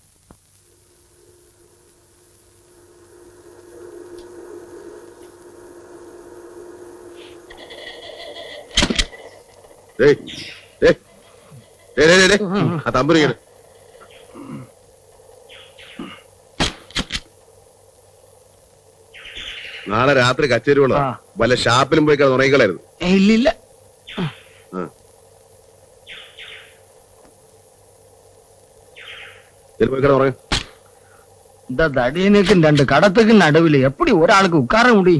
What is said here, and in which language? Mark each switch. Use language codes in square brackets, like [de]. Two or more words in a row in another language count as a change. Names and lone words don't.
[ml] തമ്പുരിങ്ങനെ നാളെ രാത്രി കച്ചേരി കൊള്ളാം. വല്ല ഷാപ്പിലും പോയി ഉറങ്ങിക്കളായിരുന്നു. ഇല്ലില്ല. പോയി ഉറങ്ങ. [ta] இந்த தடியனுக்கும் ரெண்டு கடத்துக்கு நடுவில் எப்படி ஒரு ஆளுக்கு உட்கார முடியும்?